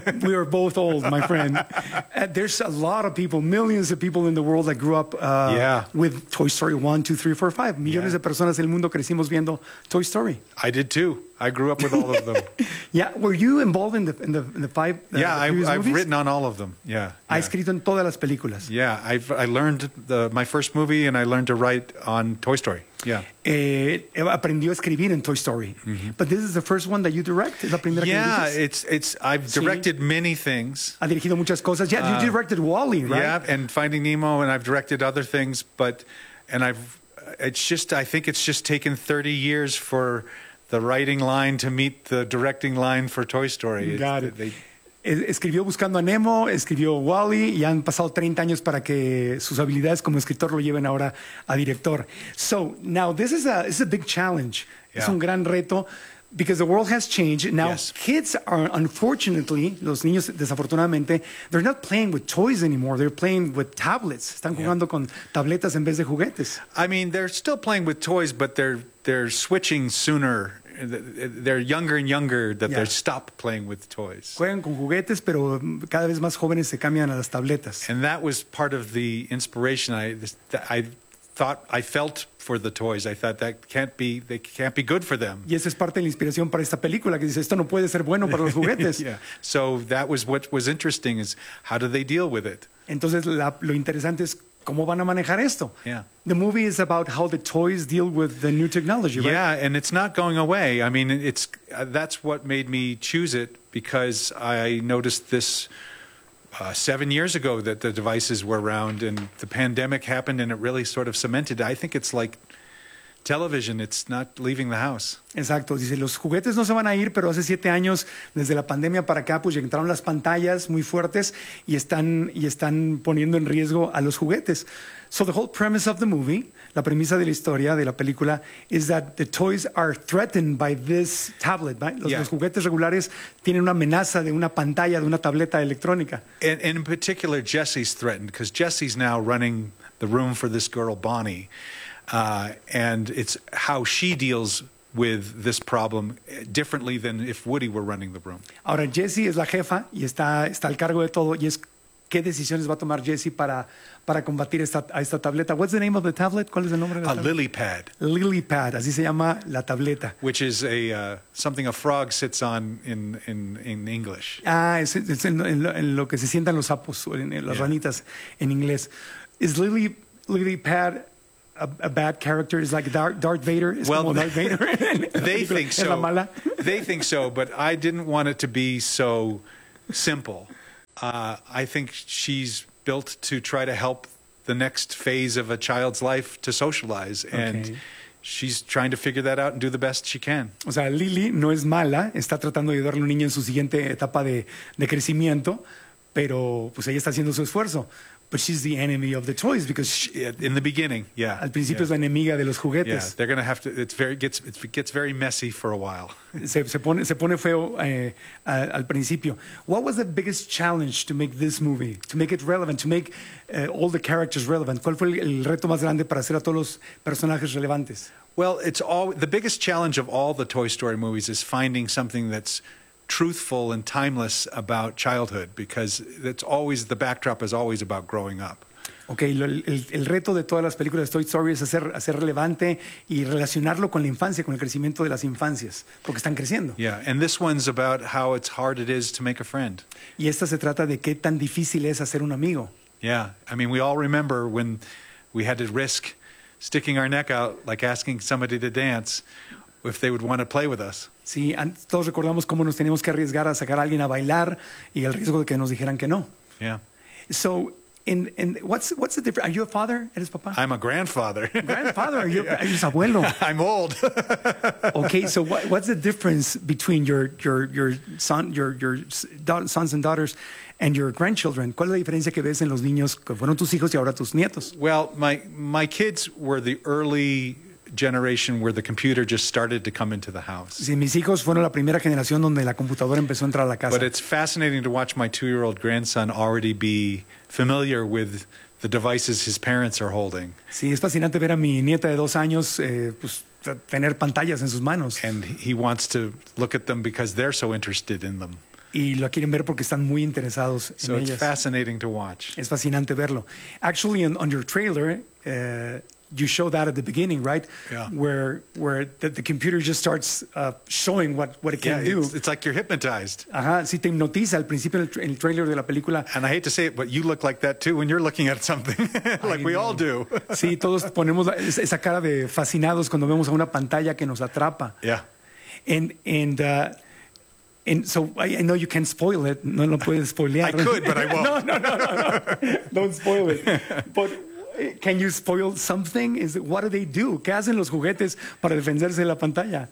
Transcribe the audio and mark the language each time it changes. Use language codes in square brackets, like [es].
[en] We are both old, my friend. There's a lot of people, millions of people in the world that grew up with Toy Story 1, 2, 3, 4, 5. [es] Millones de personas en el mundo crecimos viendo Toy Story. [en] I did too. I grew up with all of them. Yeah, were you involved in the five movies? Yeah, I've written on all of them. Yeah. [es] Ha escrito en todas las películas. [en] Yeah, I learned my first movie and I learned to write on Toy Story. Yeah. [es] Aprendió a escribir en Toy Story. Mm-hmm. [en] But this is the first one that you direct? [es] Es la primera que dices? [en] I've directed many things. [es] Ha dirigido muchas cosas. [en] Yeah, you directed Wall-E, right? Yeah, and Finding Nemo, and I've directed other things, but it's just taken 30 years for the writing line to meet the directing line for Toy Story. [es] Escribió Buscando a Nemo, escribió Wall-E, y han pasado 30 años para que sus habilidades como escritor lo lleven ahora a director. [en] So, now, this is a big challenge. Yeah. [es] Es un gran reto, [en] because the world has changed. Now, kids are, unfortunately, [es] los niños, desafortunadamente, [en] they're not playing with toys anymore. They're playing with tablets. [es] Están jugando con tabletas en vez de juguetes. [en] I mean, they're still playing with toys, but they're switching sooner. They're younger and younger that they stop playing with toys. [es] Juegan con juguetes, pero cada vez más jóvenes se cambian a las tabletas. [en] And that was part of the inspiration I felt for the toys. I thought they can't be good for them. [es] Y esa es parte de la inspiración para esta película, que dice esto no puede ser bueno para los juguetes. [en] So that was what was interesting, is how do they deal with it? [es] Entonces lo interesante es cómo van a manejar esto. [en] Yeah. The movie is about how the toys deal with the new technology, right? Yeah, and it's not going away. I mean, that's what made me choose it, because I noticed this 7 years ago that the devices were around and the pandemic happened and it really sort of cemented. I think it's like television, it's not leaving the house. [es] Exacto, dice, los juguetes no se van a ir, pero hace 7 años, desde la pandemia para acá, pues entraron las pantallas muy fuertes y están poniendo en riesgo a los juguetes. [en] So the whole premise of the movie, [es] la premisa de la historia, de la película, [en] is that the toys are threatened by this tablet, right? [es] Los juguetes regulares tienen una amenaza de una pantalla, de una tableta electrónica. [en] And in particular, Jesse's threatened, because Jesse's now running the room for this girl, Bonnie. And it's how she deals with this problem differently than if Woody were running the room. [es] Ahora, Jessie es la jefa y está al cargo de todo, y es qué decisiones va a tomar Jessie para combatir esta tableta. [en] What's the name of the tablet? [es] ¿Cuál es el nombre de la tableta? [en] A lily pad. [es] Lily pad, así se llama la tableta. [en] Which is a something a frog sits on in English. [es] Ah, es en lo que se sientan los sapos, las ranitas en inglés. [en] Is lily pad a bad character? Is like Darth Vader? Well, [es] como Darth Vader. [en] They think so. They think so, but I didn't want it to be so simple. I think she's built to try to help the next phase of a child's life to socialize. And she's trying to figure that out and do the best she can. [es] O sea, Lily no es mala. Está tratando de ayudarle a un niño en su siguiente etapa de crecimiento, pero pues ella está haciendo su esfuerzo. [en] But she's the enemy of the toys, because in the beginning, [es] al principio es la enemiga de los juguetes. [en] Yeah, they're going to have to. It gets very messy for a while. [es] se pone feo al principio. [en] What was the biggest challenge to make this movie, to make it relevant, to make all the characters relevant? [es] ¿Cuál fue el reto más grande para hacer a todos los personajes relevantes? [en] Well, it's all the biggest challenge of all the Toy Story movies is finding something that's truthful and timeless about childhood, because it's always the backdrop is always about growing up. [es] Okay, el reto de todas las películas de Toy Story es hacer relevante y relacionarlo con la infancia, con el crecimiento de las infancias, porque están creciendo. [en] Yeah, and this one's about how it's hard it is to make a friend. [es] Y esta se trata de qué tan difícil es hacer un amigo. [en] Yeah, I mean, we all remember when we had to risk sticking our neck out, like asking somebody to dance, if they would want to play with us. [es] Sí, todos recordamos cómo nos teníamos que arriesgar a sacar a alguien a bailar y el riesgo de que nos dijeran que no. [en] Yeah. So, And what's the difference? Are you a father? [es] ¿Eres papá? [en] I'm a grandfather. Grandfather? [es] ¿Eres abuelo? [en] I'm old. Okay, so what's the difference between your sons and daughters and your grandchildren? [es] ¿Cuál es la diferencia que ves en los niños que fueron tus hijos y ahora tus nietos? [en] Well, my kids were the early generation where the computer just started to come into the house. [es] Sí, mis hijos fueron la primera generación donde la computadora empezó a entrar a la casa. [en] But it's fascinating to watch my 2-year-old grandson already be familiar with the devices his parents are holding. [es] Sí, es fascinante ver a mi nieta de 2 años tener pantallas en sus manos. [en] And he wants to look at them because they're so interested in them. [es] Y lo quieren ver porque están muy interesados en ellas. [en] So it's fascinating to watch. [es] Es fascinante verlo. [en] Actually, on your trailer, you show that at the beginning, right? Yeah. Where the computer just starts showing what it can do. It's like you're hypnotized. Ajá. [es] Sí, te hipnotiza al principio en el trailer de la película. [en] And I hate to say it, but you look like that too when you're looking at something, like we all do. [es] Sí, todos ponemos esa cara de fascinados cuando vemos a una pantalla que nos atrapa. [en] Yeah. And so I know you can't spoil it. [es] No, no puedes spoilear. [en] I could, but I won't. No. Don't spoil it. But can you spoil something? What do they do? [es] ¿Qué hacen los juguetes para defenderse de la pantalla?